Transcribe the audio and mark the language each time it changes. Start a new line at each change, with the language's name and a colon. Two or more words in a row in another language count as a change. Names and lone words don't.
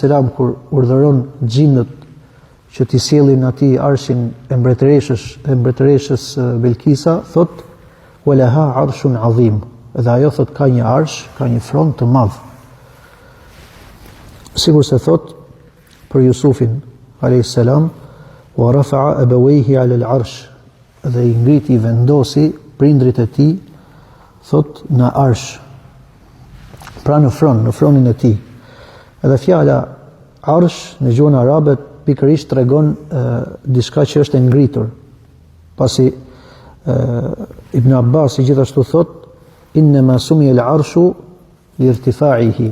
Albanian: kur urdhëron xhinët që t'i sjellin atij arshin e mbretëreshës Belkisa, thot
Arabic: ولها عرش عظيم.
Albanian: Dhe ajo thot ka një arsh, ka një fron të madh. Sigur se thot për Jusufin a.s.
Arabic: ورفع أبويه على العرش,
Albanian: dhe i ngriti, i vendosi prindrit e tij, thot në arsh, pra në fronin e tij. Edhe fjala arsh në gjuhën arabe pikërisht tregon diçka që është e ngritur. Pasi Ibn Abbas i gjithashtu thot
Arabic: إنما سمي العرش لارتفاعه.